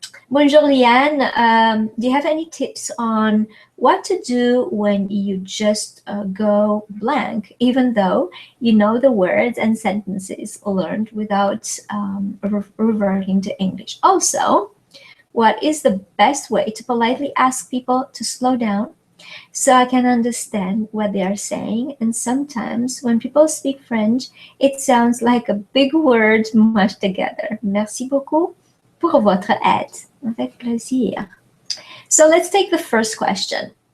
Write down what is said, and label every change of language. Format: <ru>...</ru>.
<en>Bonjour, Llyane. Do you have any tips on what to do when you just go blank, even though you know the words and sentences learned without reverting to English? Also, what is the best way to politely ask people to slow down so I can understand what they are saying? And sometimes when people speak French, it sounds like a big word mashed together.</en> <fr>Merci beaucoup pour votre aide. Avec plaisir.</fr> <en>So let's take the first question.</en>